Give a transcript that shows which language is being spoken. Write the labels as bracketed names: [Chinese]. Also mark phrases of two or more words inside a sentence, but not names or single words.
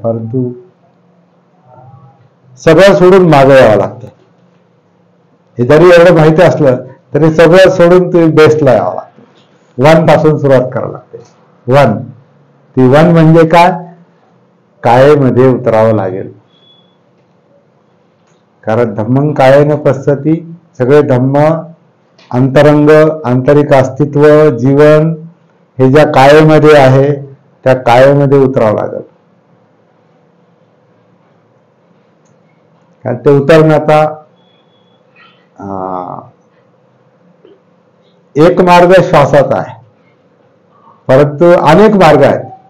[Marathi] परंतु सगळं सोडून मागे यावं लागतं. हे जरी एवढं माहिती असलं तरी सगळं सोडून तुम्ही बेसला यावं लागतं. 1 पासून सुरुवात करावी लागते. 1 ती 1 म्हणजे काय? कायेमध्ये उतरावं लागेल. कारण [Pali] धम्मं कायेन पश्यति, [Marathi] सगळे धम्म, अंतरंग, आंतरिक अस्तित्व, जीवन हे ज्या कायेमध्ये आहे त्या कायेमध्ये उतरावं लागेल. कारण ते उतरण्याचा एक मार्ग श्वासाचा आहे, परंतु अनेक मार्ग आहेत.